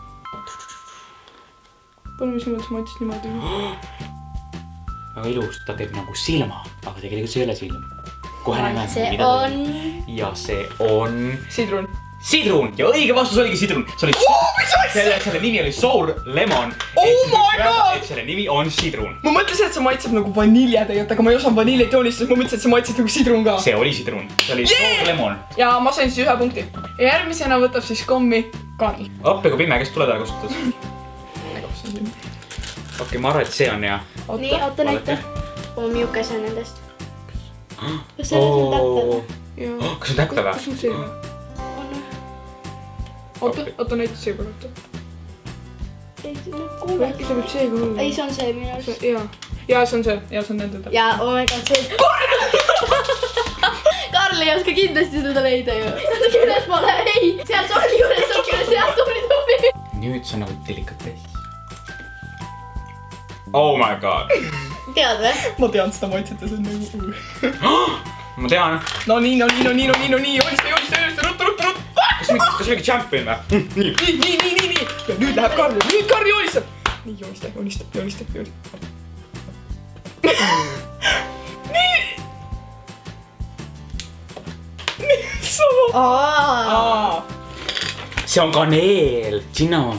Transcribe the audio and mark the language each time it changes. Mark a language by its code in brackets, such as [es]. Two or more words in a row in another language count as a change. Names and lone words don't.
[et] Palun, mis mõttes maitses niimoodi? Väga ilus, ta teeb nagu silma, aga tegelikult see ei ole silm. Kohe näeme, mida ta on. Ja see on... Sidrun. Sidrun! Ja õige vastus oligi sidrun. Selle nimi oli Sour Lemon. [en] Oh my god! [et] Et selle nimi on sidrun. Ma mõtlesin, et see maitseb nagu vanilje tegelikult, aga ma ei osanud vaniljet joonistada, ma mõtlesin, et see maitseb nagu sidrun ka. See oli sidrun. See oli Sour Lemon. Ja ma sain siis ühe punkti. Ja järgmisena võtab siis kommi Karl. Appi kui pime, kes tule taha kasutas? Okei, ma arvan, et see on hea. Nii, oota näita. Miuke see on nendest. Kas selles on täppe? Kas on täppe või? Kas on see või? Oota näita see korrata. Äkki see võib see ka olla? Ei, see on see minu arust. Jaa, see on see. Jaa, see on nende täppe. Ja, [en] oh my god, [et] see... Karl ei oska kindlasti seda leida ju. Natuke üles pole, ei. Seal soki juures, seal tubli. Nüüd see on nagu delikatess. [en] Oh my god. [et] Tead või? Ma tean seda maitset ja see on nagu... Ma tean. No nii, joonista, ruttu. Kas mingi champion või? Nii. Ja nüüd läheb Karl. Nüüd Karl joonistab. Nii, joonista. See on kaneel, cinnamon.